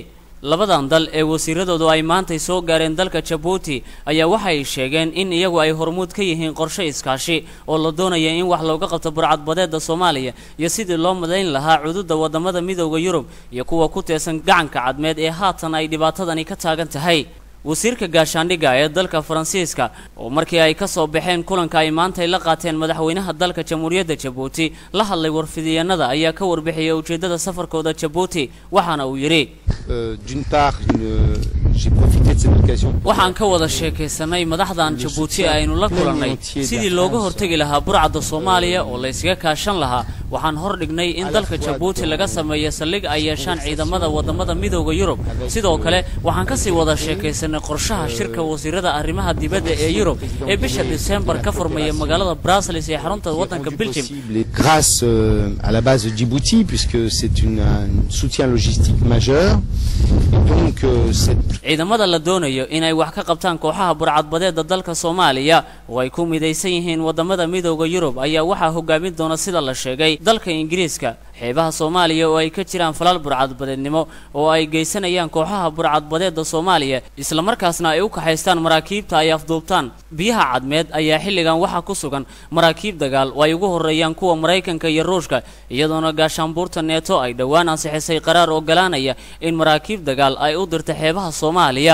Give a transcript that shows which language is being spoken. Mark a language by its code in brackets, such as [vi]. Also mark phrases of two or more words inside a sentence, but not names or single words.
[so] labadan dal ee wasiiradoodu ay maanta soo gaareen dalka Djibouti ayaa waxay sheegeen in iyagu ay hormuud ka yihiin qorshe iskaashi oo la doonayo in wax looga qabto burcadbadeedda Soomaaliya iyo sidii loo madayn lahaa xuduudda wadamada Midowga Yurub iyo kuwa ku teesan gacanka cadmeed ee haatan ay dhibaatadani ka taagan tahay. wasiirka gaashaandhigga ee dalka Faransiiska oo markii ay ka soo baxeen kulanka ay maanta la qaateen madaxweynaha dalka Jamhuuriyadda Djibouti la hadlay warfidiyeennada ayaa ka warbixiyay ujeedada safarkooda Djibouti waxaana uu yiri [fr] d'une part j'ai profité de cette occasion [so] waxaan ka wada sheekaysanay madaxdan Djibouti aynu la kulannay sidii looga hortagi lahaa burcadda Soomaaliya oo la iskaga kaashan lahaa. waxaan hor dhignay in dalka Djibouti laga sameeyo saldhig ay yeeshaan ciidamada wadamada Midowga Yurub. sidoo kale waxaan ka sii wada sheekaysanay qorshaha shirka wasiirada arrimaha dibadda ee Yurub ee bisha December ka furmaya magaalada Brussels ee xarunta wadanka Belgium. [fr] grâce à la base de Djibouti puisque c'est un soutien logistique majeur. donc [so] ciidamada la doonayo inay wax ka qabtaan kooxaha burcadbadeedda dalka Soomaaliya oo ay ku midaysan yihiin wadamada Midowga Yurub ayaa waxa hogaamin doona sida la sheegay dalka Ingiriiska. xeebaha Soomaaliya oo ay ka jiraan falal burcadbadeednimo oo ay geysanayaan kooxaha burcadbadeedda Soomaaliya isla markaasna ay u kaxaystaan maraakiibta ay afduubtaan biyaha cadmeed ayaa xilligan waxa ku sugan maraakiib dagaal oo ay ugu horeeyaan kuwa Mareykanka iyo Ruushka, iyadoona gaashaanbuurta NATO ay dhawaan ansixisay qaraar oo galaanaya in maraakiib dagaal ay u dirto xeebaha Soomaaliya.